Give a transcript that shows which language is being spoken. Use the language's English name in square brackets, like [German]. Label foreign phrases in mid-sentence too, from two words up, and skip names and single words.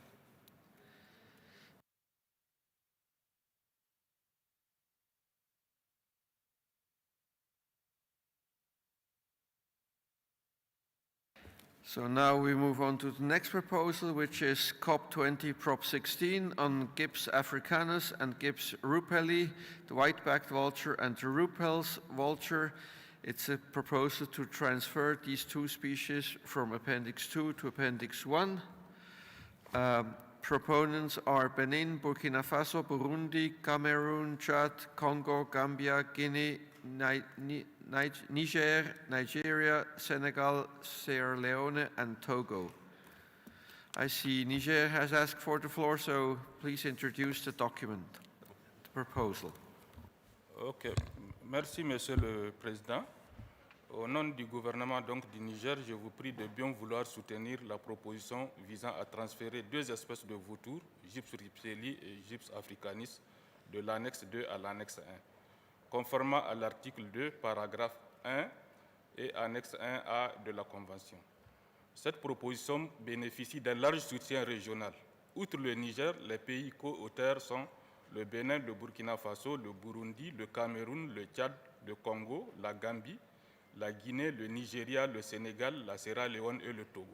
[English] So now we move on to the next proposal, which is CoP20 Prop 16 on Gibbs africanus and Gibbs rupelli, the white-backed vulture and the Ruppell's vulture. It's a proposal to transfer these two species from Appendix 2 to Appendix 1. Proponents are Benin, Burkina Faso, Burundi, Cameroon, Chad, Congo, Gambia, Guinea, Niger, Nigeria, Senegal, Sierra Leone, and Togo. I see Niger has asked for the floor, so please introduce the document, the proposal. Okay. [French] Merci, Monsieur le Président. Au nom du gouvernement du Niger, je vous prie de bien vouloir soutenir la proposition visant à transférer deux espèces de vautours, Gyps rupelli et Gyps africanis, de l'annexe 2 à l'annexe 1. Conformément à l'article 2, paragraphe 1 et annexe 1A de la Convention. Cette proposition bénéficie d'un large soutien régional. Outre le Niger, les pays co-auteurs sont le Bénin, le Burkina Faso, le Burundi, le Cameroun, le Tchad, le Congo, la Gambie, la Guinée, le Nigeria, le Sénégal, la Sierra Leone et le Togo.